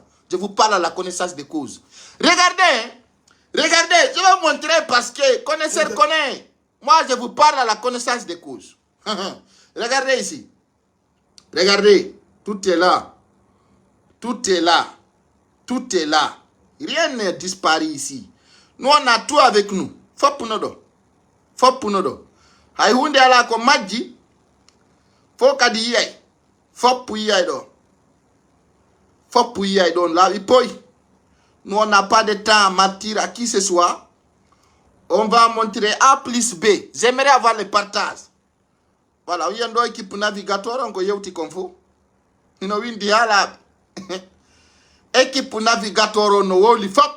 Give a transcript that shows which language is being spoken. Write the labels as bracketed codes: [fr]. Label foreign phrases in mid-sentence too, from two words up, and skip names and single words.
[fr] Je vous parle à la connaissance des causes. Regardez, je vais vous montrer parce que connaisseur connaît. Moi, je vous parle à la connaissance des causes. Regardez ici. Regardez, tout est là. Tout est là. Tout est là. Rien n'est disparu ici. Nous, on a tout avec nous. [ff] Fopunodo. Hay hunde ala ko majji fo kadi yiyay foppu yiyay don laaɓi poy [fr] Nous, on n'a pas de temps à mentir à qui ce soit. On va montrer A plus B. J'aimerais avoir le partage. Voilà, il y a une équipe navigatoire, on y a un confo. Il y a une dialogue. Équipe navigatoire, on a un FOP.